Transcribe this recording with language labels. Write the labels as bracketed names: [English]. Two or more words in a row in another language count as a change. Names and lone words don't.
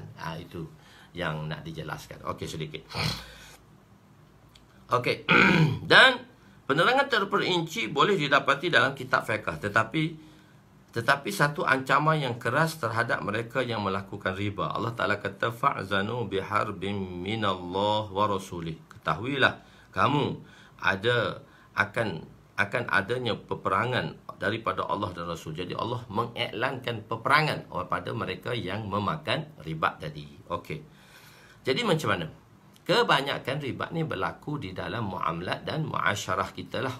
[Malay] Itu yang nak dijelaskan. Okey, sedikit. Okey. Dan penerangan terperinci boleh didapati dalam kitab fiqh, tetapi satu ancaman yang keras terhadap mereka yang melakukan riba. Allah Taala kata [Arabic] فأذنوا بحرب من الله ورسوله. [Malay] Ketahuilah kamu akan adanya peperangan daripada Allah dan Rasul. Jadi Allah mengiklankan peperangan kepada mereka yang memakan riba tadi. Okey. Jadi macam mana? Kebanyakan riba ni berlaku di dalam muamalat dan muasyarah kita lah.